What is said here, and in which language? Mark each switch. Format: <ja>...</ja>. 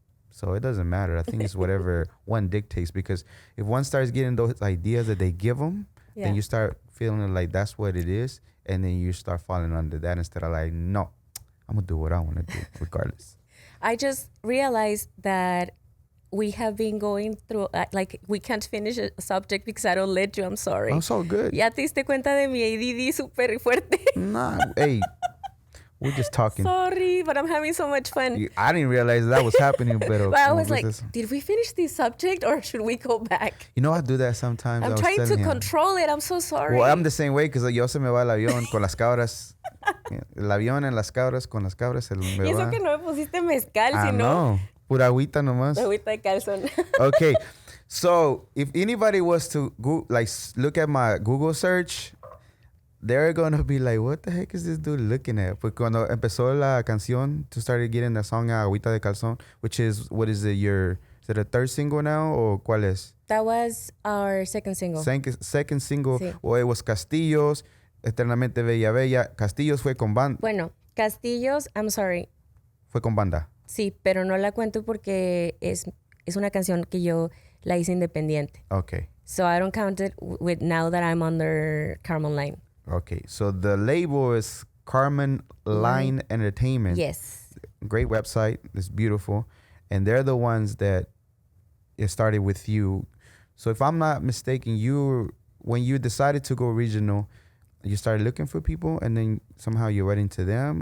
<en>So it doesn't matter. I think it's whatever one dictates, because if one starts getting those ideas that they give them, Yeah. then you start feeling like that's what it is. And then you start falling under that instead of like, no, I'm going to do what I want to do regardless. I just realized that we have been going through, like, we can't finish a subject because I don't let you. I'm sorry. I'm so good.</en> <es>Ya te diste cuenta de mi ADD súper fuerte.</es> <en>Nah, hey, we're just talking. Sorry, but I'm having so much fun. I didn't realize that was happening, But I was like, did we finish this subject or should we go back? You know, I do that sometimes. I'm trying to control it. I'm so sorry. Well, I'm the same way because</en> <es>yo se me va el avión con las cabras. El avión en las cabras, con las cabras se me va. Y eso que no me pusiste mezcal, sino... No, pura agüita nomás. Agüita de calzón.</es> <en>Okay, so if anybody was to go, like look at my Google search, they're gonna be like, what the heck is this dude looking at?</en> <es>Porque cuando empezó la canción,</es> <en>to start getting the song Agüita de Calzón, which is, what is it, is it a third single now, or</en> <es>cuál es?</es> <en>That was our second single. Second single,</en> <es>sí.</es> <en>Or it was Castillos, Eternamente Bella Bella.</en> <es>Castillos fue con banda. Bueno,</es> <en>Castillos, I'm sorry.</en> <es>Fue con banda. Sí, pero no la cuento porque es una canción que yo la hice independiente.</es> <en>Okay. So I don't count it with now that I'm under Carmen Line. Okay, so the label is Carmen Line Entertainment. Yes. Great website. It's beautiful. And they're the ones that it started with you. So if I'm not mistaken, when you decided to go regional, you started looking for people and then somehow you went into them?</en>